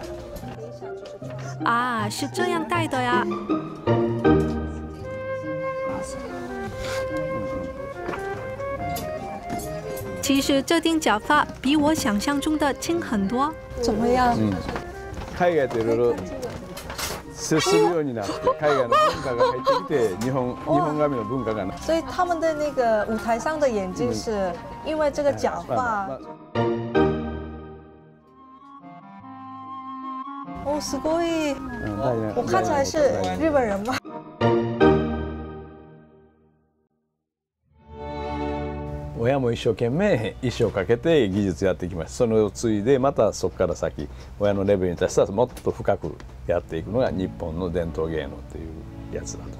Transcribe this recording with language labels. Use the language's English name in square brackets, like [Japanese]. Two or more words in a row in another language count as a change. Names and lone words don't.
[Chinese] 啊，是这样戴的呀。其实这顶假发比我想象中的轻很多。怎么样？ [Japanese] 海外といろいろ接するようになって、海外の文化が入ってきて、日本髪の文化が。 [Chinese] 所以他们的那个舞台上的眼镜是因为这个假发。 [Japanese] 哦，すごい。 [Chinese] 我看起来是日本人吗？ [Japanese] 親も一生懸命一生かけて技術やってきました。それを継いでまたそこから先親のレベルに達したらもっと深くやっていくのが日本の伝統芸能っていうやつだと。